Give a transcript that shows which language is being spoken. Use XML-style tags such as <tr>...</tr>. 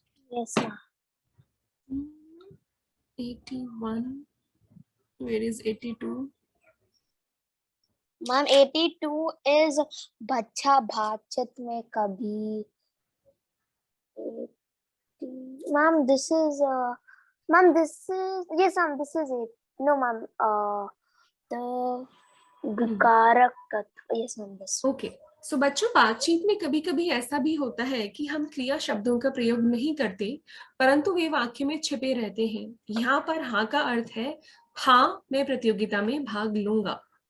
<en>Yes, ma'am. 81. Where is 82? Ma'am, 82 is</en> <hi>बच्चा भाचत में कभी.</hi> <en>Ma'am, this is ma'am, this is yes, ma'am, this is it. No, ma'am. The विकारक तत्व. Yes, ma'am. This. Okay.</en> <hi>So बच्चों, बातचीत में कभी कभी ऐसा भी होता है कि हम क्रिया शब्दों का प्रयोग नहीं करते, परंतु वे वाक्य में छिपे रहते हैं. यहाँ पर हाँ का अर्थ है हाँ मैं प्रतियोगिता में भाग लूंगा.</hi>